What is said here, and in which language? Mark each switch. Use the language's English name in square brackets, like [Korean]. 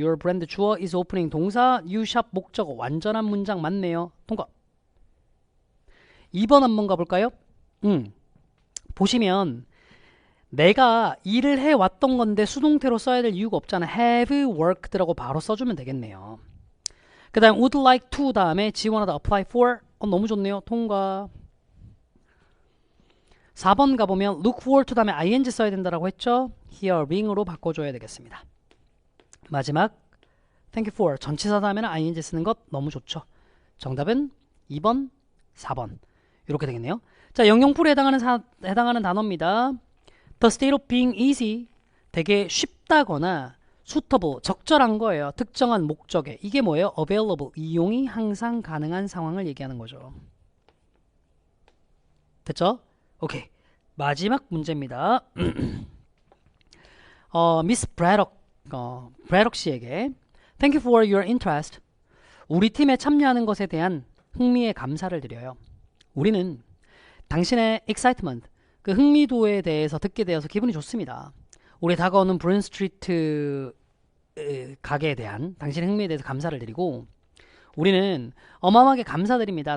[English] Your brand [Korean] 주어 [English] is opening [Korean] 동사 [English] you shop [Korean] 목적어 완전한 문장 맞네요. 통과. 2번 한번 가볼까요? 보시면 내가 일을 해왔던 건데 수동태로 써야 될 이유가 없잖아. have worked라고 바로 써주면 되겠네요. 그 다음 would like to 다음에 지원하다 apply for. 너무 좋네요. 통과. 4번 가보면 look forward to 다음에 ing 써야 된다라고 했죠. hearing으로 바꿔줘야 되겠습니다. 마지막 thank you for 전치사 다음에는 ing 쓰는 것 너무 좋죠. 정답은 2번, 4번 이렇게 되겠네요. 자, 영영풀에 해당하는 단어입니다. [English] The state of being easy, [Korean] 되게 쉽다거나 [English] suitable, [Korean] 적절한 거예요. 특정한 목적에. 이게 뭐예요? available, 이용이 항상 가능한 상황을 얘기하는 거죠. 됐죠? 오케이. 마지막 문제입니다. 미스 브래덕 씨에게 [English] Thank you for your interest. [Korean] 우리 팀에 참여하는 것에 대한 흥미에 감사를 드려요. 우리는 당신의 excitement, 그 흥미도에 대해서 듣게 되어서 기분이 좋습니다. 우리 다가오는 브룬 스트리트 가게에 대한 당신의 흥미에 대해서 감사를 드리고 우리는 어마어마하게 감사드립니다.